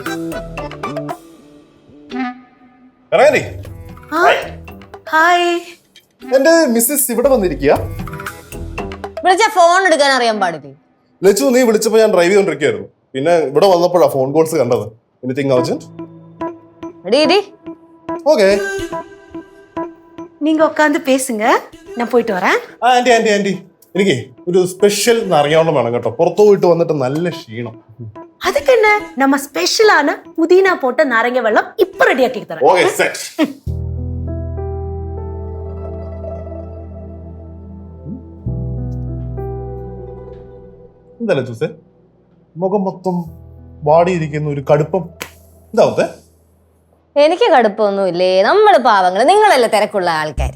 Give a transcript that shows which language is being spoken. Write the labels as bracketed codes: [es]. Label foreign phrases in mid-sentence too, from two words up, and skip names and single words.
[ml] എന്റെ മിസ്സസ് ഇവിടെ വന്നിരിക്കുക. വിളിച്ച ഫോൺ എടുക്കാൻ അറിയാൻ പാടില്ലേ? ലച്ചു, നീ വിളിച്ചപ്പോ ഞാൻ ഡ്രൈവ് ചെയ്തോണ്ടിരിക്കുകയായിരുന്നു. പിന്നെ ഇവിടെ വന്നപ്പോഴാ [en] phone calls [ml] കണ്ടത്. [en] anything urgent? okay, [ta] நீங்க உட்கார்ந்து பேசுங்க, நான் போயிட்டு வரேன். [ml] ആന്റി ആന്റി ആന്റി എനിക്ക് ഒരു സ്പെഷ്യൽ നാരങ്ങാവെള്ളം വേണം കേട്ടോ. പുറത്തു പോയിട്ട് വന്നിട്ട് നല്ല ക്ഷീണം. [ta] அதுக்கு என்ன, நம்ம ஸ்பெஷலான புதினா போட்ட நாரங்க வெல்லம் இப்ப ரெடி ஆக்கி தரேன். [en] okay, set. [ml] എന്താ ലച്ചൂസേ, മുഖം മൊത്തം വാടിയിരിക്കുന്ന ഒരു കടുപ്പം എന്താവത്തെ? എനിക്ക് കടുപ്പൊന്നുമില്ലേ, നമ്മള് പാവങ്ങള്, നിങ്ങളല്ലേ തിരക്കുള്ള ആൾക്കാർ.